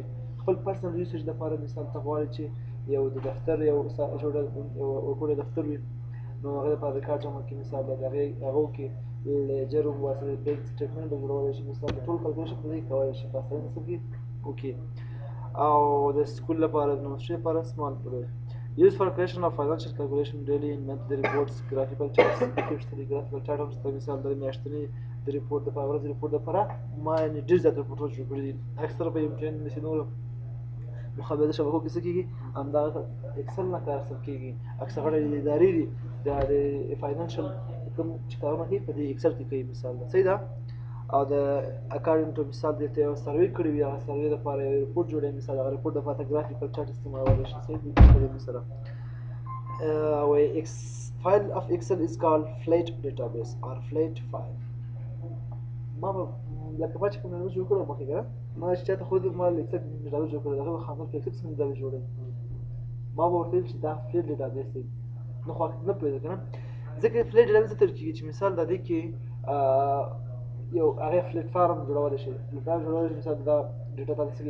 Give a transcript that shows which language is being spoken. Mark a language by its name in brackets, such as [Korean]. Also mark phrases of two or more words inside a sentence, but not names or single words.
[Pashto] خپل [English] personal usage [Pashto] لپاره مثال ته غواړئ چې یو د دفتر یو ورکوړی دفتر وي نو هغه لپاره ریکارډ جمع کړي مثال د هغو کې لیجر واسطه [English] bank statement [Pashto] به جوړولی شي مثال د ټول کلکولیشن په دې کولی شي په اسانۍ څه کړي وکړي. او د سکول لپاره د نومسټري لپاره [English] small program used for creation of financial calculation daily in monthly reports graphical charts graphical chart [Pashto] هم شته مثال د میاشتني د ریپورټ د ورځې ریپورټ لپاره ما یعنې ډېر زیات ریپورټونه جوړ کړي دي اکثره په امتحان داسې نورو مخابراتي شبکو کې څه کېږي همدغه اکسل نه کار اخیستل کېږي اکثره غړي ادارې دي د فاینانشل کوم چې کارونه کوي په دې اکسل کې کوي مثال ده صحیح ده. او د [English] according to [Pashto] مثال دلته یو سروې کړی وي هغه سروې لپاره یو ریپورټ جوړوي مثال هغه ریپورټ لپاره [English] graphical chart [Pashto] استعمالولی شي صحیح دي کلمې سره. [English] file of excel is called flat database or flat file. [Pashto] ما به لکه ما چې کوم ډیټابیس جوړ کړی مخکې که ما چې چاته ښودل ما [English] excel database [Pashto] جوړ کړی د هغه به خاطر په اکسل څنګه ډیټابیس جوړوي ما به ورته ویل چې دا [English] flat database [Pashto] دی نو خو نه پوهېده که نه ځکه [English] flat database [Pashto] څه ته کېږي چې مثال د دې کې یو هغې [English] flat form [Pashto] جوړولی شي [English] flat form [Pashto] جوړولی شي مثال دا ډیټا تاسو څنګه